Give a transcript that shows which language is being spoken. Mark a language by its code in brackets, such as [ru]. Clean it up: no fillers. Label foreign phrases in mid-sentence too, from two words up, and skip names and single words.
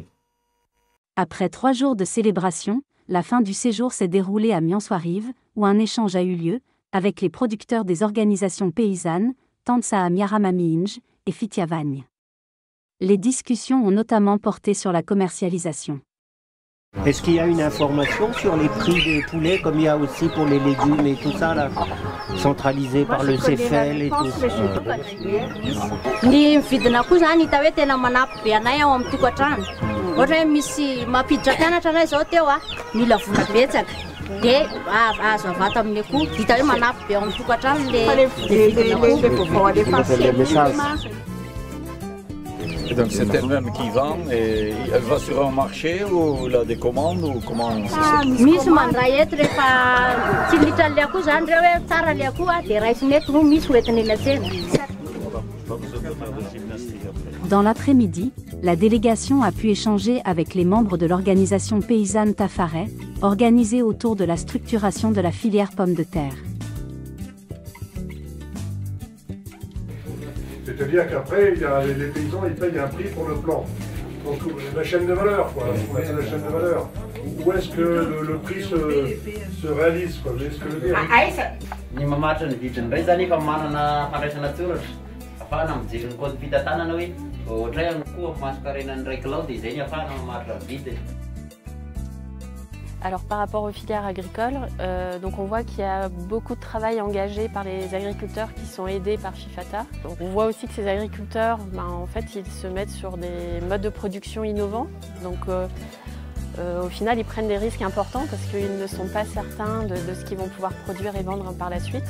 [fr] Après 3 jours de célébration, la fin du séjour s'est déroulée à Miansoirive, où un échange a eu lieu avec les producteurs des organisations paysannes, Tansa Miaramaminj et Fitiavagne. Les discussions ont notamment porté sur la commercialisation. Est-ce qu'il y a une information sur les prix des poulets, comme il y a aussi pour les légumes et tout ça, là, centralisé par le CEFEL et tout ça? [mg] Ny vidina koa zany hita hoe tena manampy be anay ao amin'ny tokantrano. Ohatra hoe misy mampiditra mpianatra anay zao teo mila vola betsaka. Dia azo avata amin'ny akoho, hita hoe manampy be ao amin'ny tokantrano le [fr] Et donc c'est elle-même qui vend et elle va sur un marché ou elle a des commandes ou comment ça se [mg] misy mandray eto rehefa tsy litra le akoho zany reo hoe tsara le akoho dia raisiny eto no misy hoentiny eny an-tsena. [fr] Dans l'après-midi, la délégation a pu échanger avec les membres de l'organisation paysanne Tafaret, organisée autour de la structuration de la filière pommes de terre. C'est-à-dire qu'après, les paysans ils payent un prix pour le plan. Donc la chaîne de valeur, quoi. La chaîne de valeur. Où est-ce que le prix se réalise, quoi. Vous voyez ce que je veux dire? [mg] Ny mamatra ny vidiny indray zany efa manana fandraisana tsoratra. Afahana mijery ny kôdy fitantanana hoe ohatra hoe koa masonkarenany 2 kilao dia izay ny afahana mamatra vidiny. [fr] Alors par rapport aux filières agricoles, donc on voit qu'il y a beaucoup de travail engagé par les agriculteurs qui sont aidés par FIFATA. Donc on voit aussi que ces agriculteurs, en fait, ils se mettent sur des modes de production innovants. Donc au final, ils prennent des risques importants parce qu'ils ne sont pas certains de ce qu'ils vont pouvoir produire et vendre par la suite.